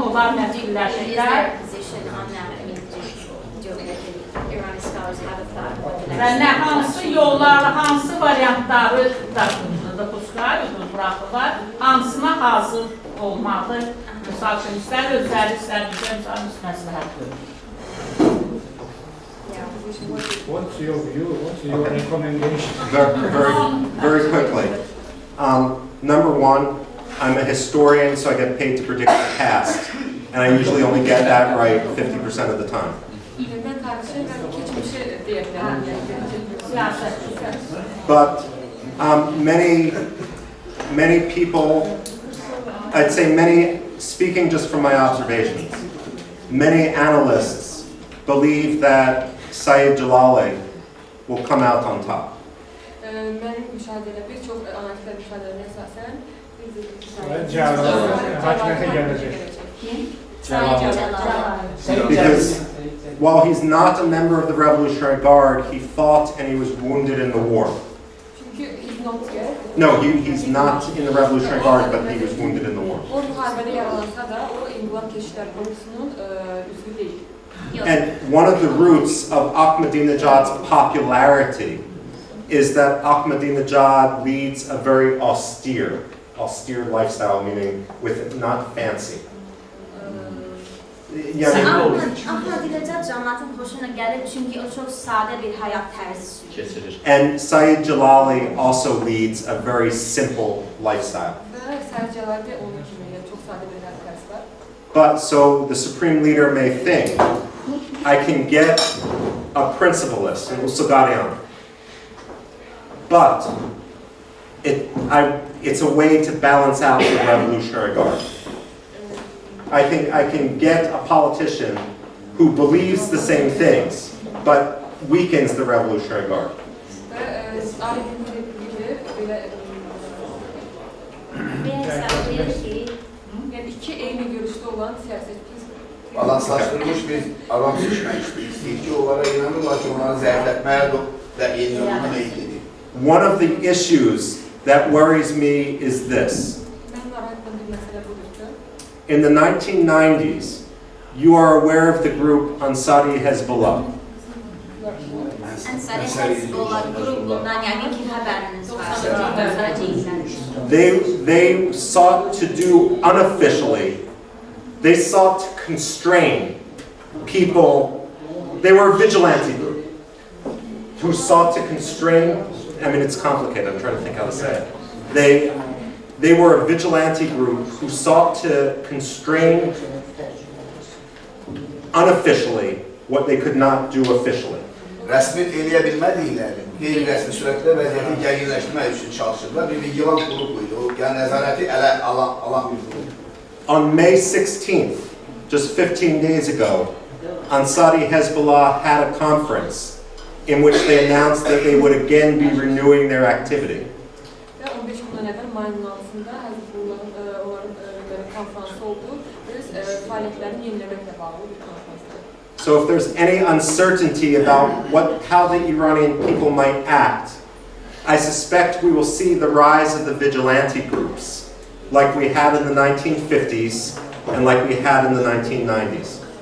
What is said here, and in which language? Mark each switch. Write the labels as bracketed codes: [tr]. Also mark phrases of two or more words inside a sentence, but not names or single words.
[az] Onlar nə fikirləşirlər? Və nə hansı yolları, hansı variantları da buraxırlar, hansına hazır olmalı? Misal üçün, istər özləri, istər bizə məsləhət görür. [en] What's your view? What's your recommendation? Very quickly. Number one, I'm a historian, so I get paid to predict the past, and I usually only get that right 50% of the time. But many people, I'd say speaking just from my observations, many analysts believe that Sayyid Jalali will come out on top. [az] Mənim müşahidələ bir çox analitiklər müşahidələrə əsasən Hakimiyyətə gələcək. [en] Because while he's not a member of the Revolutionary Guard, he fought and he was wounded in the war. Çünki he's not here. No, he's not in the Revolutionary Guard, but he was wounded in the war. [az] O müharibədə yaralansa da o İnqilab Keşiklər Korpusunun üzvü deyil. [en] And one of the roots of Ahmadinejad's popularity is that Ahmadinejad leads a very austere lifestyle, meaning with not fancy. [az] Ahmadinejad cəmiyyətin xoşuna gəlir çünki o çox sadə bir həyat tərzi sürür. [en] And Sayyid Jalali also leads a very simple lifestyle. [az] Və Sayyid Jalali onun kimi çox sadə bir həyat tərzi var. [en] But so the supreme leader may think, I can get a principalist, Usagarian, but it's a way to balance out the Revolutionary Guard. I think I can get a politician who believes the same things, but weakens the Revolutionary Guard. [az] İki eyni görüşte olan siyasetçi Balanslaşdırılmış bir adam seçmək istəyir ki, onlara inanırlar ki, onları zəiflətməyə və yeniləməyə meyillidir. [en] One of the issues that worries me is this. In the 1990s, you are aware of the group Ansari Hezbollah. [az] Ansari Hezbollah grubundan yəqin ki, xəbəriniz var. [en] They sought to do unofficially, they sought to constrain people. They were a vigilante group who sought to constrain, I mean, it's complicated, I'm trying to think how to say it. They were a vigilante group who sought to constrain unofficially what they could not do officially. [az] Rəsmi eləyə bilmədikləri, qeyri-rəsmi sürətdə vəziyyəti gərginləşdirmək üçün çalışırlar. Bir vigilant qrup idi, o nəzarəti ələ alan bir qrup. [en] On May 16th, just 15 days ago, Ansari Hezbollah had a conference in which they announced that they would again be renewing their activity. So if there's any uncertainty about how the Iranian people might act, I suspect we will see the rise of the vigilante groups, like we had in the 1950s and like we had in the 1990s.